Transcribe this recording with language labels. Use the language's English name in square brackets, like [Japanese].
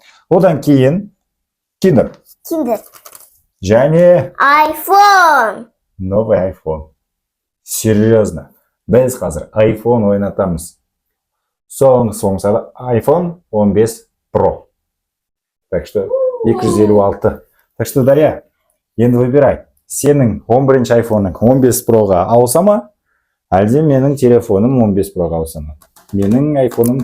[Kazakh] Одан кейін киндер. Және [English] iPhone. [Russian] новый iPhone. Серьезно. [Kazakh] Біз қазір iPhone ойнатамыз. Соңғы iPhone 15 Pro. [Russian] Так что 256. Так что, Дарья, [Kazakh] енді [Russian] выбирай. [Kazakh] Сенің 11-ші iPhone-ың 15 Pro-ға ауыса ма? Әлде менің телефоным 15 Pro-ға ауыса ма? Менің iPhone-ым...